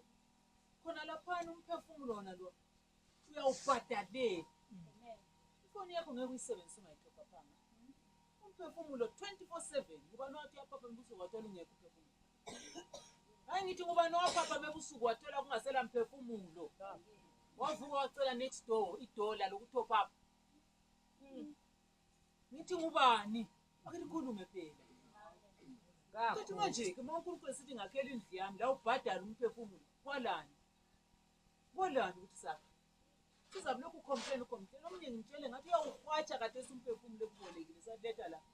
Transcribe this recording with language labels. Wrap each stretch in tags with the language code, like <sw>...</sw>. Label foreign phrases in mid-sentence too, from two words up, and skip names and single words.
<nd>Khona lapha umphefumulo wona lo uyawubhadalela. Ifoni yakho ngeke uyisebenzise ungayithopa phanga. Umphefumulo 24/7 ngoba nathi yapha mbuso wathola ungekho umphefumulo. Hayi ngithi ngoba nowapha mebusuku wathola kungasela mphefumulo. Wavuka wacela</nd> <en>next door</en> <nd>idola lokuthi</nd> <en>top up.</en> <nd>Ngithi ngubani? Ake nikhulume phela. Kathi manje ke uNkulunkulu sithi ngakhela indlu yami la ubhadala umphefumulo. Kwalani? Kwalani ukuthi sakho? Sizabe lokhu complain. Omunye ngitshele ngathi uyawuhwatsha kade umphefumulo ekubolekile saletha la.</nd>